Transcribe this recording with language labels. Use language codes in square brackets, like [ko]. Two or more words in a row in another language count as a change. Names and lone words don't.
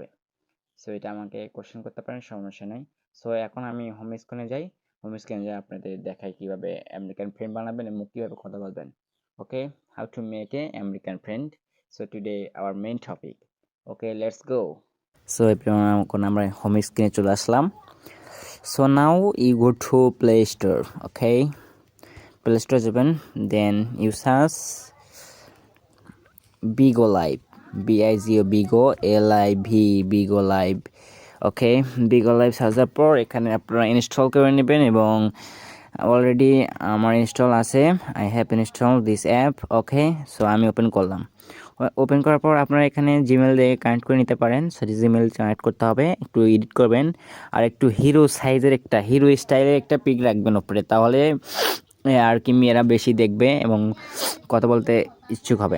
[bn] সো এটা আমাকে কোশ্চেন করতে পারেন, সমস্যা নেই। সো এখন আমি [en] home screen [bn] যাই, [en] home screen [bn] যাই আপনাদের দেখাই কীভাবে [en] American friend [bn] বানাবেন এবং কীভাবে কথা বলবেন। [en] Okay, how to make a American friend. So today our main topic. okay, let's go. [bn] সো এখন আমরা [en] home screen [bn] চলে আসলাম। [en] So now you go to Play Store, okay? Play Store open, then you search Bigo Live, BIGO Bigo LIV Bigo Live, okay? [bn] Bigo Live সার্চার পর এখানে আপনারা ইনস্টল করে নেবেন এবং অলরেডি আমার ইনস্টল আছে, [en] I have install this app, okay. [bn] সো আমি ওপেন করলাম, ওপেন করার পর আপনারা এখানে জিমেল দিয়ে কানেক্ট করে নিতে পারেন। সেটি জিমেল কানেক্ট করতে হবে, একটু এডিট করবেন আর একটু [en] hero size [bn] একটা [en] hero style [bn] একটা পিক রাখবেন উপরে, তাহলে আর কি মেয়েরা বেশি দেখবে এবং কথা বলতে ইচ্ছুক হবে।